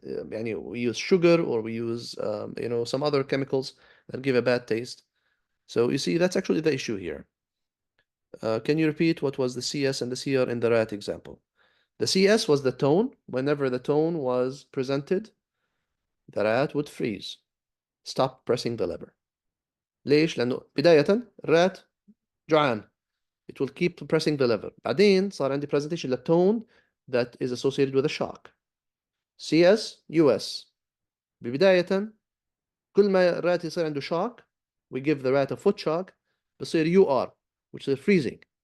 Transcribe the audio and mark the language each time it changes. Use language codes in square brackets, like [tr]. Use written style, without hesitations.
[en] We use sugar, or we use some other chemicals that give a bad taste. So you see, that's actually the issue here. Can you repeat what was the CS and the CR in the rat example? The CS was the tone. Whenever the tone was presented, the rat would freeze. Stop pressing the lever. [ar] ليش؟ لأنه بداية الرات جوعان. [en] It will keep pressing the lever. [ar] بعدين صار عندي [en] presentation للtone that is associated with a shock. CS US. [ar] ببداية كل ما الرات يصير عنده [en] shock, we give the rat a foot shock, [ar] بصير [en] UR, which is freezing.